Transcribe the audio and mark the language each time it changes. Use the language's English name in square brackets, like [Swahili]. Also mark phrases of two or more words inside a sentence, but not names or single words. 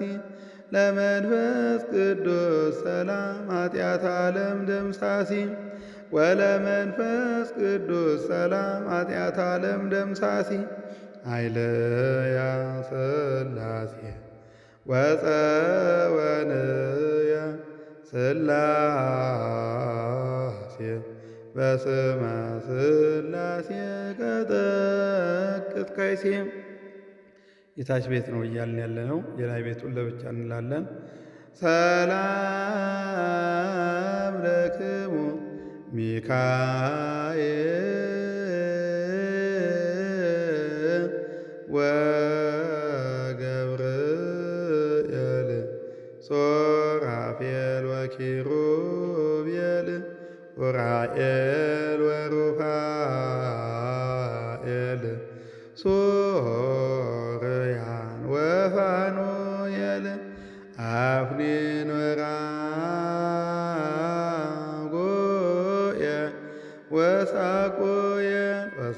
[Geez] ለመንፈስ ቅዱስ ሰላም ኃጢአት ዓለም ደምሳሲ ወለመንፈስ ቅዱስ ሰላም ኃጢአት ዓለም ደምሳሲ ኃይለያ ሥላሴ ወፀወንያ ሥላሴ በስመ ሥላሴ [Amharic] ቀጠቅጥ ከይሴ። የታች ቤት ነው እያልን ያለ ነው። የላይ ቤቱን ለብቻ እንላለን። [Geez] ሰላም ለክሙ ሚካኤል ወገብርኤል ሱራፌል ወኪሩቤል ኡራኤል ወሩፋኤል ሶርያን ወፋኑኤል አፍኒን ወራጉኤል ወሳቁኤል